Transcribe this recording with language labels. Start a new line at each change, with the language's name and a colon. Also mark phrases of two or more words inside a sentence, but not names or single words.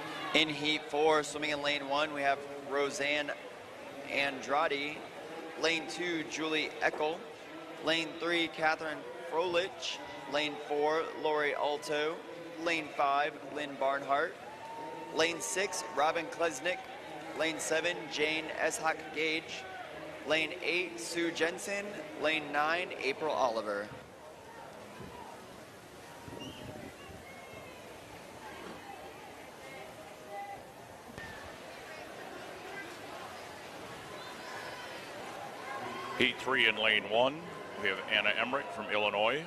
English: In heat 4, swimming in lane 1, we have Roseanne Andrade. Lane 2, Julie Eckel. Lane 3, Catherine Frolich. Lane 4, Lori Alto. Lane 5, Lynn Barnhart. Lane 6, Robin Klesnick. Lane 7, Jane Eshak Gage. Lane 8, Sue Jensen. Lane 9, April Oliver. Heat 3 in lane 1, we have Anna Emmerich from Illinois.